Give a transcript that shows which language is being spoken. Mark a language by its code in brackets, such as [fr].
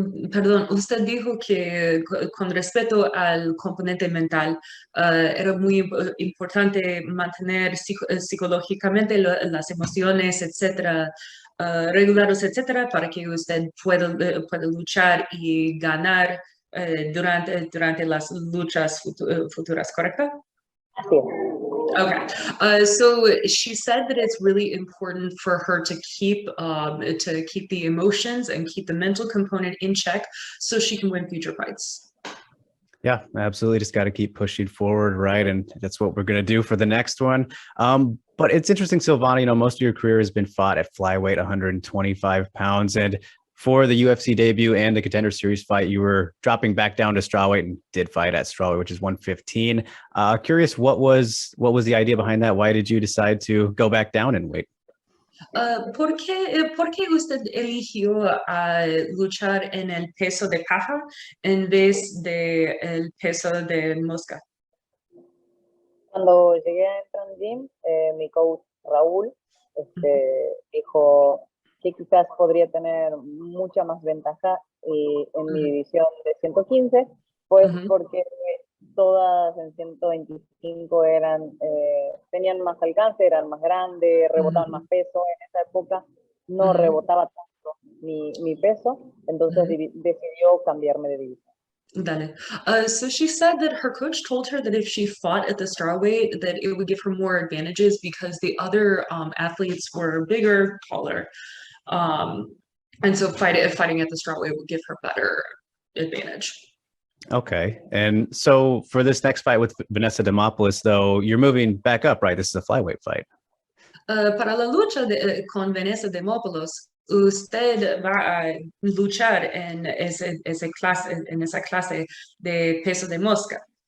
[es] Perdón, usted dijo que con respecto al componente mental, era muy importante mantener psicológicamente las emociones, etcétera, regulados, etcétera, para que usted pueda luchar y ganar durante las luchas futuras, ¿correcto? Así es. [en] Okay, so she said that it's really important for her to keep the emotions and keep the mental component in check so she can win future fights. Yeah, absolutely. Just got to keep pushing forward, right? And that's what we're going to do for the next one. But it's interesting, Silvana, you know, most of your career has been fought at flyweight, 125 pounds. And for the UFC debut and the Contender Series fight, you were dropping back down to strawweight and did fight at strawweight, which is 115. Curious, what was the idea behind that? Why did you decide to go back down in weight? [es] ¿Por qué usted eligió luchar en el peso de paja en vez de el peso de mosca? Cuando llegué a Entran Gym, mi coach Raúl dijo que quizás podría tener mucha más ventaja en mi división de 115, pues porque todas en 125 tenían más alcance, eran más grandes, rebotaban más peso. En esa época no rebotaba tanto mi peso, entonces decidió cambiarme de división. Dale. [en] So she said that her coach told her that if she fought at the strawweight, that it would give her more advantages because the other athletes were bigger, taller. And so fighting at the strawweight would give her better advantage. Okay. And so for this next fight with Vanessa Demopoulos, though, you're moving back up, right? This is a flyweight fight. [es] Para la lucha con Vanessa Demopoulos, usted va a luchar en esa clase de peso de mosca.